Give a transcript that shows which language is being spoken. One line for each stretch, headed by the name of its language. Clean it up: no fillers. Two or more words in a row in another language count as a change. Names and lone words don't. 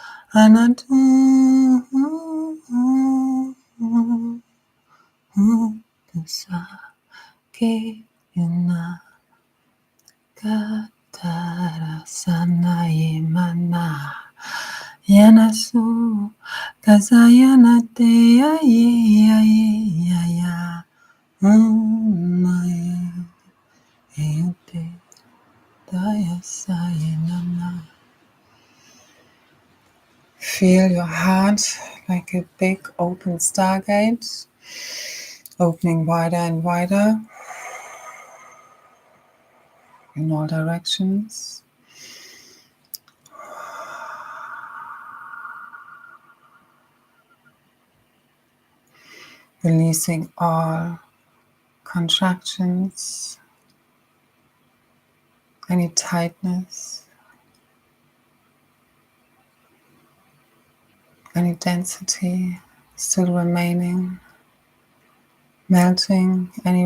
English: Anatu Sake Yuna Katara Sanaye Mana Yanasu Kazayana Te Aye Aye Aya Umaye Eute Daya Sayenana. Feel your heart like a big open stargate, opening wider and wider in all directions. Releasing all contractions, any tightness, any density still remaining, melting any